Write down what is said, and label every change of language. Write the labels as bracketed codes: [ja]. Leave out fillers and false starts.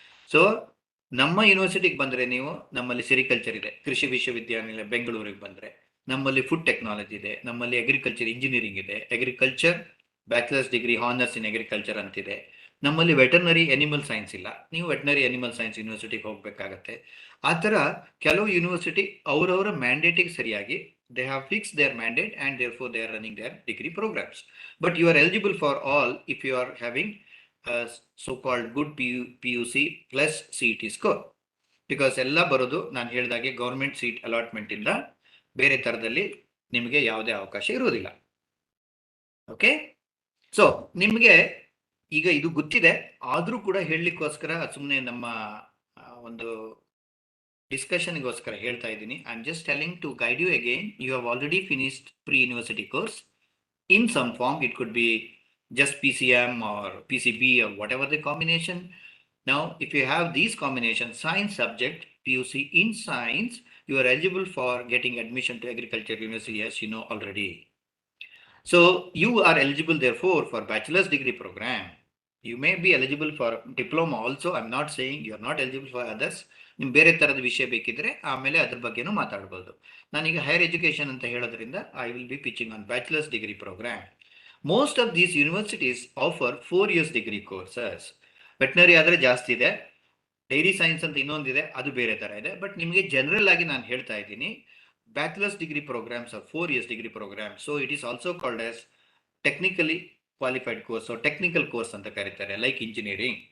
[kn] So ನಮ್ಮ ಯೂನಿವರ್ಸಿಟಿಗೆ ಬಂದರೆ ನೀವು, ನಮ್ಮಲ್ಲಿ ಸಿರಿಕಲ್ಚರ್ ಇದೆ, ಕೃಷಿ ವಿಶ್ವವಿದ್ಯಾನಿಲಯ ಬೆಂಗಳೂರಿಗೆ ಬಂದರೆ ನಮ್ಮಲ್ಲಿ ಫುಡ್ ಟೆಕ್ನಾಲಜಿ ಇದೆ, ನಮ್ಮಲ್ಲಿ ಅಗ್ರಿಕಲ್ಚರ್ ಇಂಜಿನಿಯರಿಂಗ್ ಇದೆ, agriculture bachelors degree honours in agriculture ಅಂತಿದೆ. ನಮ್ಮಲ್ಲಿ ವೆಟರ್ನರಿ ಅನಿಮಲ್ ಸೈನ್ಸ್ ಇಲ್ಲ, ನೀವು ವೆಟರ್ನರಿ ಅನಿಮಲ್ ಸೈನ್ಸ್ ಯೂನಿವರ್ಸಿಟಿಗೆ ಹೋಗಬೇಕಾಗತ್ತೆ. ಆ ಥರ ಕೆಲವು ಯೂನಿವರ್ಸಿಟಿ ಅವರವರ ಮ್ಯಾಂಡೇಟಿಗೆ ಸರಿಯಾಗಿ [en] they have fixed their mandate and therefore they are running their degree programs. But you are eligible for all if you are having a so-called good PUC plus CET score. [kn] Because ಎಲ್ಲ ಬರೋದು ನಾನು ಹೇಳಿದಾಗೆ government seat allotment ಇಂದ, ಬೇರೆ ಥರದಲ್ಲಿ ನಿಮಗೆ ಯಾವುದೇ ಅವಕಾಶ ಇರೋದಿಲ್ಲ. ಓಕೆ, ಸೊ ನಿಮಗೆ ಈಗ ಇದು ಗೊತ್ತಿದೆ, ಆದರೂ ಕೂಡ ಹೇಳಲಿಕ್ಕೋಸ್ಕರ ಸುಮ್ಮನೆ ನಮ್ಮ ಒಂದು ಡಿಸ್ಕಷನ್ಗೋಸ್ಕರ ಹೇಳ್ತಾ ಇದ್ದೀನಿ. [en] I am just telling to guide you again. You have already finished pre-university course in some form. It could be just PCM or PCB or whatever the combination. Now, if you have these combinations, science subject, PUC in science, you are eligible for getting admission to Agriculture University, as you know already. So you are eligible therefore for bachelor's degree program. You may be eligible for diploma also. I'm not saying you are not eligible for others. [kn] ನಿಮ್ಗೆ ಬೇರೆ ಥರದ ವಿಷಯ ಬೇಕಿದ್ರೆ ಆಮೇಲೆ ಅದ್ರ ಬಗ್ಗೆನೂ ಮಾತಾಡ್ಬೋದು. ನಾನೀಗ ಹೈಯರ್ ಎಜುಕೇಷನ್ ಅಂತ ಹೇಳೋದ್ರಿಂದ [en] I will be pitching on bachelor's degree programme. Most of these universities offer 4 years degree courses. [kn] Veterinary ಆದರೆ ಜಾಸ್ತಿ ಇದೆ, ಡೈರಿ ಸೈನ್ಸ್ ಅಂತ ಇನ್ನೊಂದಿದೆ, ಅದು ಬೇರೆ ಥರ ಇದೆ. [en] but [kn] ನಿಮಗೆ ಜನರಲ್ ಆಗಿ ನಾನು ಹೇಳ್ತಾ ಇದ್ದೀನಿ, [en] Bachelors degree programs are 4 years degree program. So it is also called as technically qualified course, [kn] technical course ಅಂತ ಕರೀತಾರೆ, [en] Like engineering.